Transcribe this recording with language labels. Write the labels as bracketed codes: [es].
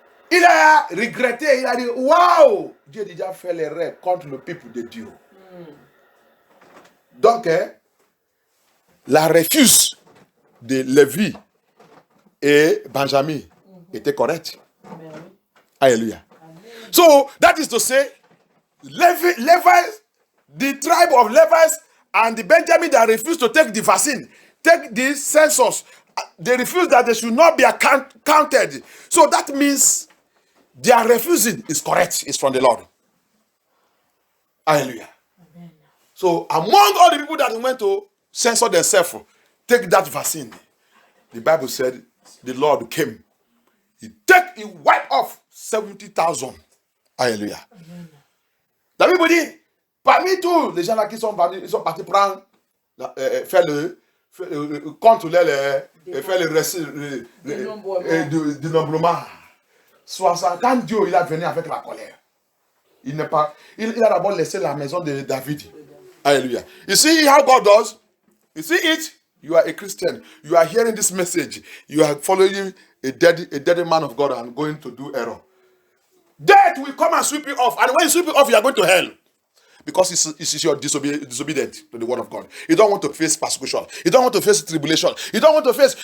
[fr] Il a regretté, il a dit, waouh, Dieu a déjà fait l'erreur contre le peuple de Dieu. Donc, la refuse de Lévi et Benjamin était correcte. Alléluia. [en] So, that is to say, Levites, the tribe of Levites and the Benjamin that refused to take the vaccine, take the census, they refuse that they should not be counted. So that means their refusing is correct, it's from the Lord. Hallelujah. Amen. So among all the people that went to censor themselves, take that vaccine, the Bible said the Lord came. He wiped off 70,000. Hallelujah. Amen. [fr] La Bible dit, parmi tous les gens là qui sont partis prendre, faire le contrôler faire le dénombrement. 60, quand Dieu il a venu avec la colère, il a d'abord laissé la maison de David. [en] Hallelujah. You see how God does? You see it? You are a Christian. You are hearing this message. You are following a dead man of God and going to do error. Death will come and sweep you off. And when you sweep you off, you are going to hell. Because it's your disobedient to the word of God. You don't want to face persecution. You don't want to face tribulation. You don't want to face...